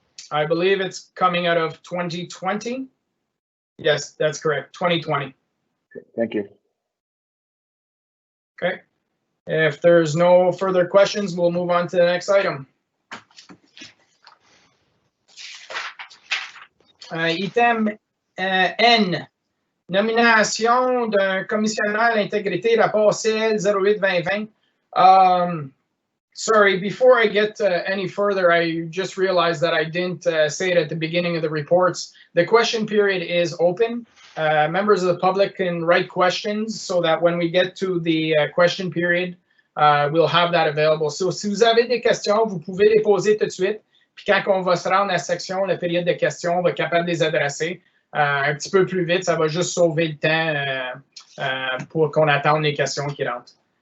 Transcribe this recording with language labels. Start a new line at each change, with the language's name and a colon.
English: I believe it's coming out of 2020. Yes, that's correct. 2020. Thank you. Okay. If there's no further questions, we'll move on to the next item.
French: Item N, nomination d'un commissionnaire à l'intégrité, rapport CL 08-2020.
English: Sorry, before I get any further, I just realized that I didn't say it at the beginning of the reports. The question period is open. Members of the public can write questions so that when we get to the question period, we'll have that available.
French: So si vous avez des questions, vous pouvez les poser tout de suite. Puis quand on va se rendre à la section, la période de questions, on va être capable de les adresser un petit peu plus vite. Ça va juste sauver le temps pour qu'on attende les questions qui rentrent.